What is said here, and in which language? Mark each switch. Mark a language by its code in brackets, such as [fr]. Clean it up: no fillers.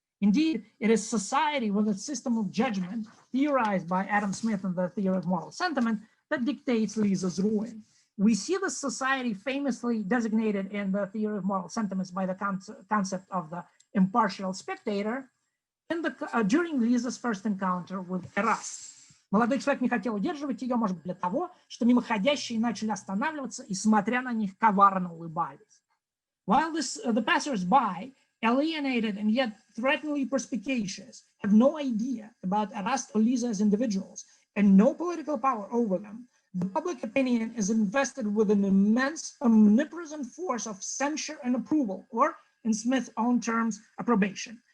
[en] Indeed, it is society with its system of judgment, theorized by Adam Smith in the Theory of Moral Sentiment, that dictates Liza's ruin. We see this society famously designated in the Theory of Moral Sentiments by the concept of the impartial spectator during Liza's first encounter with Erast. [ru] Молодой человек не хотел удерживать ее, может быть, для того, что мимоходящие начали останавливаться и, смотря на них, коварно улыбались. [en] While the passers-by, alienated and yet threateningly perspicacious, have no idea about Erast or Liza as individuals and no political power over them, the public opinion is invested with an immense, omnipresent force of censure and approval, or, in Smith's own terms, approbation.